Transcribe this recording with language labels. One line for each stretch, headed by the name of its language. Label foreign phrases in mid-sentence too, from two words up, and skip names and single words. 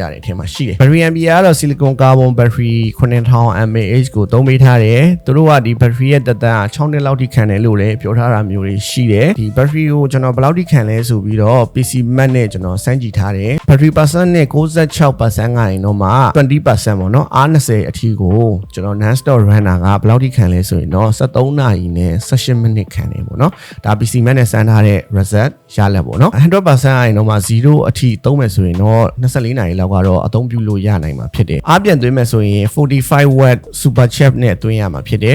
Burmese: ရတယ်အထင်မှာရှိတယ်
English: battery ampere
Burmese: ကတော့
English: silicon carbon battery
Burmese: 9000 mAh ကိုသုံးပေးထားတယ်သူတို့ကဒီ battery ရဲ့တက်တန်း6နှစ်လောက်ထိခံတယ်လို့လည်းပြောထားတာမျိုးတွေရှိတယ်ဒီ battery ကိုကျွန်တော်ဘယ်လောက်ထိခံခံလဲဆိုပြီးတော့ PC Max နဲ့ကျွန်တော်စမ်းကြည့်ထားတယ်
English: battery percent
Burmese: နဲ့ 96% ကရင်တော့မှ 20% ပေါ့နော် R20 အထိကိုကျွန်တော်
English: non stop runner
Burmese: ကဘယ်လောက်ထိခံလဲဆိုရင်တော့73နာရီနဲ့18မိန စ်ခံတယ်ပေါ့နော်ဒါ PC Max နဲ့စမ်းထားတဲ့ result ရလက်ပေါ့နော် 100% ကရင်တော့မှ0အထိသုံးမယ်ဆိုရင်တော့24နာရီလောက်ကတော့အသုံးပြုလို့ရနိုင်မှာဖြစ်တယ်အားပြန်သွင်းမယ်ဆိုရင်45
English: watt super chat
Burmese: နဲ့သွင်းရမှာဖြစ်တယ်